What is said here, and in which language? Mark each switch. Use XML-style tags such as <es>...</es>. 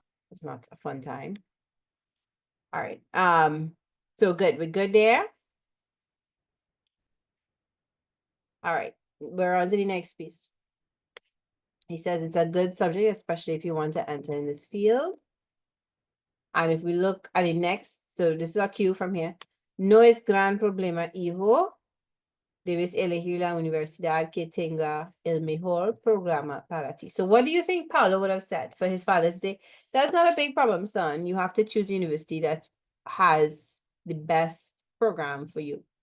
<en>It's not a fun time. All right. So good. We're good there. All right. We're on to the next piece. He says it's a good subject, especially if you want to enter in this field. And if we look at the next, so this is our cue from here.</en> <es>No es gran problema, hijo. Debes elegir la universidad que tenga el mejor programa para ti.</es> <en>So what do you think Paulo would have said for his father to say, that's not a big problem, son. You have to choose a university that has the best program for you.</en>